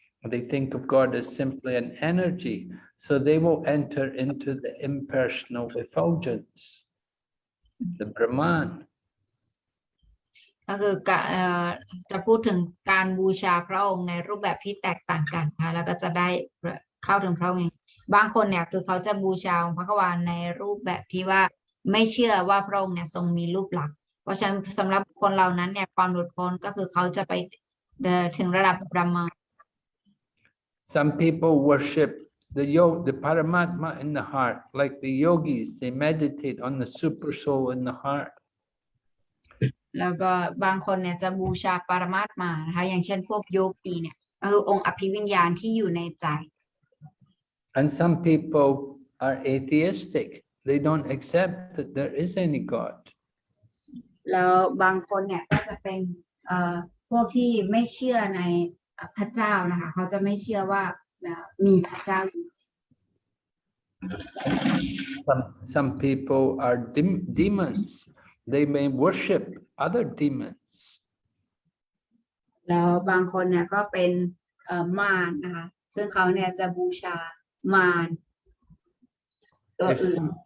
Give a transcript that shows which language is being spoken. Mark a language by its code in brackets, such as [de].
[en] They think of God as simply an energy. So they will enter into the impersonal effulgence, the Brahman. [th] ก็คือจะพูดถึงการบูชาพระองค์ในรูปแบบที่แตกต่างกันนะคะแล้วก็จะได้เข้าถึงพระองค์บางคนเนี่ยคือเขาจะบูชาองค์พระกวาในรูปแบบที่ว่าไม่เชื่อว่าพระองค์เนี่ยทรงมีรูปลักษณ์เพราะฉะนั้นสำหรับคนเหล่านั้นเนี่ยความหลุดพ้นก็คือเขาจะไปถึงระดับพระมาร [en] Some people worship the Paramatma in the heart, like the yogis. They meditate on the super soul in the heart. [th] แล้วก็บางคนเนี่ยจะบูชาปรมาตมานะคะอย่างเช่นพวกโยกีเนี่ยคือองค์อภิวิญญาณที่อยู่ในใจ [en] And some people are atheistic. They don't accept that there is any God. [th] แล้วบางคนเนี่ยก็จะเป็นพวกที่ไม่เชื่อในพระเจ้านะคะเขาจะไม่เชื่อว่ามีพระเจ้าอยู่ [en] Some people are demons. They may worship other demons. [th] แล้วบางคนเนี่ยก็เป็นมารนะคะซึ่งเขาเนี่ยจะบูชามารตัวอื่น